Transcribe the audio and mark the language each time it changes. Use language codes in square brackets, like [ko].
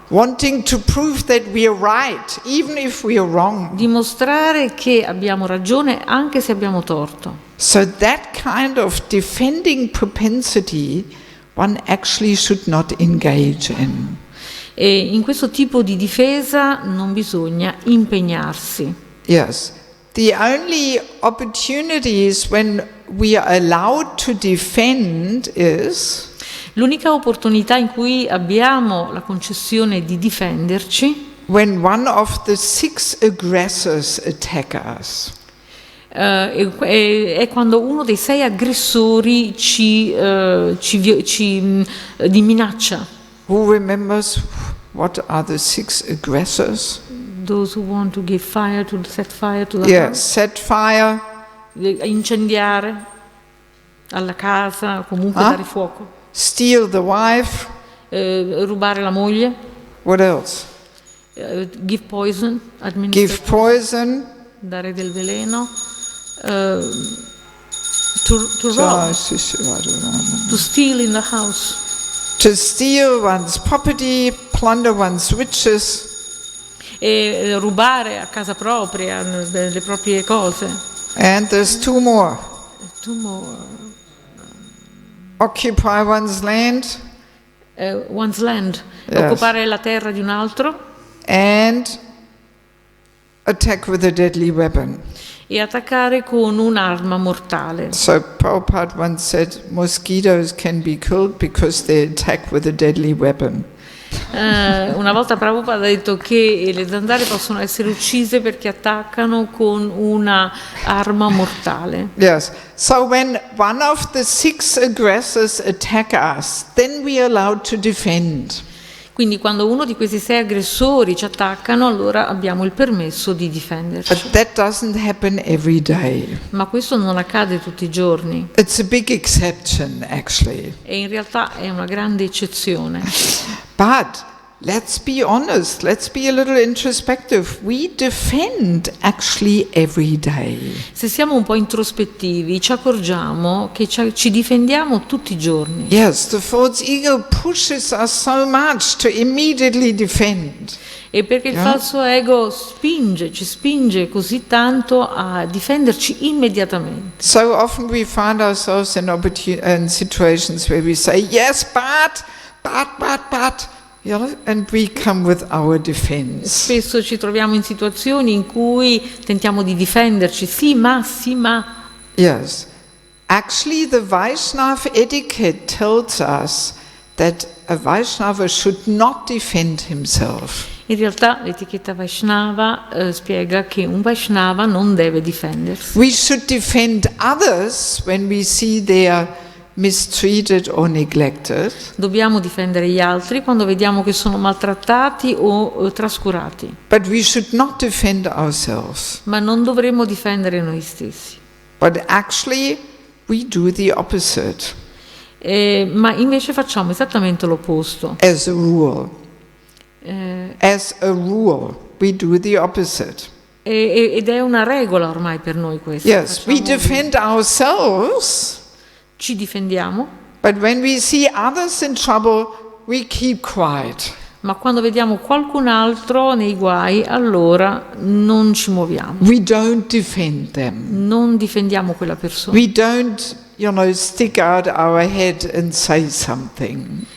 [en] Wanting to prove that we are right, even if we are wrong. [it] dimostrare che abbiamo ragione anche se abbiamo torto. [en] So that kind of defending propensity one actually should not engage in. [it] E in questo tipo di difesa non bisogna impegnarsi. [en] Yes. The only opportunities when we are allowed to defend is [it] L'unica opportunità in cui abbiamo la concessione di difenderci [en] when one of the 6 aggressors attack us. [it] è quando uno dei 6 aggressori di minaccia. [en] Who remembers what are the 6 aggressors? Those who want to give fire to set fire to the Yes, house, set fire. [it] incendiare alla casa, comunque dare fuoco, [en] Steal the wife. [it] rubare la moglie, [en] What else? give poison, Give poison. [it] dare del veleno, [en] to rob, to steal in the house, To steal one's property, plunder one's riches. [it] e rubare a casa propria le proprie cose. [en] And there's 2 more. Two more. Occupy one's land One's land, Yes. [it] occupare la terra di un altro [en] and attack with a deadly weapon. [it] e attaccare con un'arma mortale. [en] So Prabhupada once said mosquitoes can be killed because they attack with a deadly weapon. [it] Una volta Prabhupada ha detto che le zanzare possono essere uccise perché attaccano con una arma mortale. [en] Yes. So when one of the 6 aggressors attack us, then we are allowed to defend. [it] Quindi quando uno di questi 6 aggressori ci attaccano, allora abbiamo il permesso di difenderci. [en] But that doesn't happen every day. [it] Ma questo non accade tutti i giorni [en] It's a big exception, actually. [it] e in realtà è una grande eccezione. [en] But let's be honest, let's be a little introspective. We defend actually every day. [it] Se siamo un po' introspettivi, ci accorgiamo che ci difendiamo tutti i giorni. [en] Yes, the false ego pushes us so much to immediately defend. [it] E perché il falso ego ci spinge così tanto a difenderci immediatamente. [en] So often we find ourselves in situations where we say, yes, but, and we come with our defense. [it] Spesso ci troviamo in situazioni in cui tentiamo di difenderci, sì ma. [en] Yes. Actually, the Vaishnava etiquette tells us that a Vaishnava should not defend himself. [it] In realtà l'etichetta Vaishnava spiega che un Vaishnava non deve difendersi. [en] We should defend others when we see they are mistreated or neglected. [it] Dobbiamo difendere gli altri quando vediamo che sono maltrattati o trascurati, [en] But we should not defend ourselves. [it] ma non dovremmo difendere noi stessi. [en] But actually, we do the opposite [it] Ma invece facciamo esattamente l'opposto. [en] as a rule. As a rule, we do the opposite. [it] Ed è una regola ormai per noi questa. [en] Yes, we defend ourselves, [it] Ci difendiamo, [en] but when we see others in trouble, we keep quiet. [it] ma quando vediamo qualcun altro nei guai, allora non ci muoviamo. [en] We don't defend them. [it] Non difendiamo quella persona. [en] We don't, stick out our head and say something.